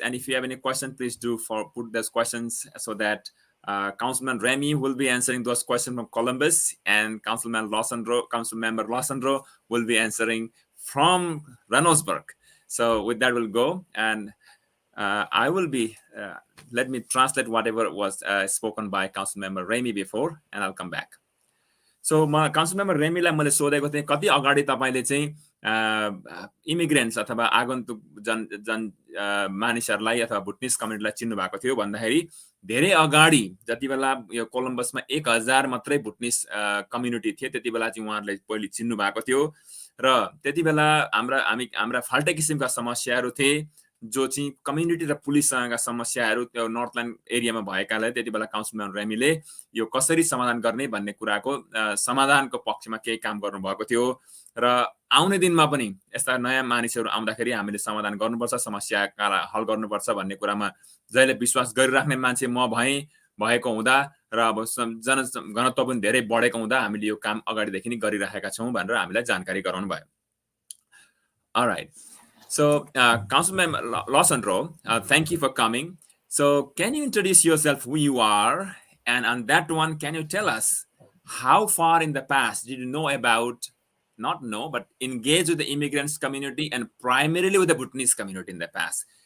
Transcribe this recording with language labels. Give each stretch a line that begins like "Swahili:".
English: And if you have any questions, please do put those questions so that Councilman Remy will be answering those questions from Columbus, and Councilmember Lawson will be answering from Reynoldsburg. So with that, we'll go, and I will be, let me translate whatever was spoken by Councilmember Remy before, and I'll come back.
Nepali: So Councilmember Remyलाई मैले सोधेको थिएँ, कति अगाडि तपाईले चाहिँ immigrants अथवा आगन्तुक जन मानिसहरूलाई अथवा भुटनिस कम्युनिटीलाई चिन्नु भएको थियो भन्दाखेरि धेरै अगाडि जति बेला यो कोलम्बसमा 1000 मात्रै भुटनिस कम्युनिटी थिए, त्यति बेला चाहिँ उहाँहरूले पहिले चिन्नु भएको थियो र त्यति बेला हाम्रा फाल्टै किसिमका समस्याहरू थिए, जो चाहिँ कम्युनिटी र पुलिससँगका समस्याहरू त्यो नर्थल्यान्ड एरियामा भएकाले त्यति बेला काउन्सिलर रेमीले यो कसरी समाधान गर्ने भन्ने कुराको समाधानको पक्षमा केही काम गर्नुभएको थियो र आउने दिनमा पनि यस्ता नयाँ मानिसहरू आउँदाखेरि हामीले समाधान गर्नुपर्छ, समस्याका हल गर्नुपर्छ भन्ने कुरामा जहिले विश्वास गरिराख्ने मान्छे म भएको हुँदा र अब जनघनत्व पनि धेरै बढेको हुँदा हामीले यो काम अगाडिदेखि नै गरिरहेका छौं भनेर हामीलाई जानकारी गराउनु भयो.
English: Alright. So, Councilman Lawson, thank you for coming. So, can you introduce yourself, who you are? And on that one, can you tell us how far in the past did you know about, not know, but engage with the immigrants community and primarily with the Bhutanese community in the past?